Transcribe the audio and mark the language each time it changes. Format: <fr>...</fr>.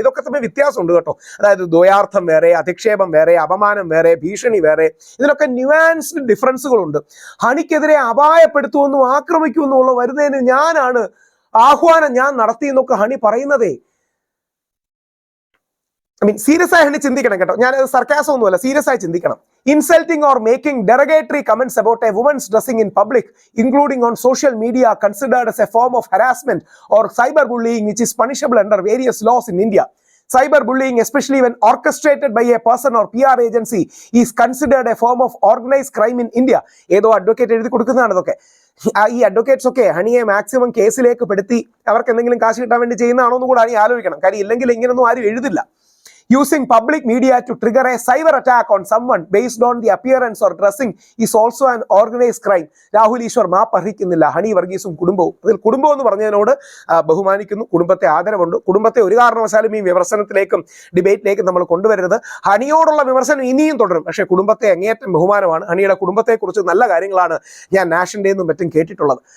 <ml>ഇതൊക്കെ തമ്മിൽ വ്യത്യാസമുണ്ട് കേട്ടോ. അതായത് ദ്വയാർത്ഥം വേറെ, അധിക്ഷേപം വേറെ, അപമാനം വേറെ, ഭീഷണി വേറെ, ഇതിലൊക്കെ ന്യൂആൻസ്ഡ് ഡിഫറൻസുകളുണ്ട്. ഹണിക്കെതിരെ അപായപ്പെടുത്തുമെന്നും ആക്രമിക്കുമെന്നുള്ള വരുന്നതിന് ഞാനാണ് ആഹ്വാനം ഞാൻ നടത്തി എന്നൊക്കെ ഹണി പറയുന്നതേ. സീരിയസ് ആയി ഹണി ചിന്തിക്കണം കേട്ടോ. ഞാൻ സർക്കാസം ഒന്നുമല്ല, സീരിയസ് ആയി ചിന്തിക്കണം.</ml> <en>Insulting or making derogatory comments about a woman's dressing in public, including on social media, considered as a form of harassment or cyberbullying, which is punishable under various laws in India. Cyberbullying, especially when orchestrated by a person or PR agency, is considered a form of organized crime in India.</en> <ml>ഏതോ advocate എഴുതി കൊടുക്കുന്നതാണ് ഇതൊക്കെ. ഈ advocates ഒക്കെ ഹണിയെ maximum കേസിലേക്ക് പെടുത്തി അവർക്ക് എന്തെങ്കിലും കാശ് കിട്ടാൻ വേണ്ടി ചെയ്യുന്നതാണോ എന്ന് കൂടെ ഹണി ആലോചിക്കണം. കാര്യം ഇല്ലെങ്കിൽ ഇങ്ങനൊന്നും ആരും എഴുതില്ല.</ml> <en>Using public media to trigger a cyber attack on someone based on the appearance or dressing is also an organized crime.</en> <ml>Rahul Easwar map അർഹിക്കുന്നില്ല. Honey വർഗീസും കുടുംബവും, അതിൽ കുടുംബം എന്ന് പറഞ്ഞതിനോട് ബഹുമാനിക്കുന്നു, കുടുംബത്തെ ആദരവുണ്ട്. കുടുംബത്തെ ഒരു കാരണവശാലും ഈ വിമർശനത്തിലേക്കും ഡിബേറ്റിലേക്കും നമ്മൾ കൊണ്ടുവരരുത്. ഹണിയോടുള്ള വിമർശനം ഇനിയും തുടരും, പക്ഷേ കുടുംബത്തെ അങ്ങേയറ്റം ബഹുമാനമാണ്. ഹണിയുടെ കുടുംബത്തെക്കുറിച്ച് നല്ല കാര്യങ്ങളാണ് ഞാൻ നാഷൻ്റെ നിന്നും മറ്റും കേട്ടിട്ടുള്ളത്.</ml>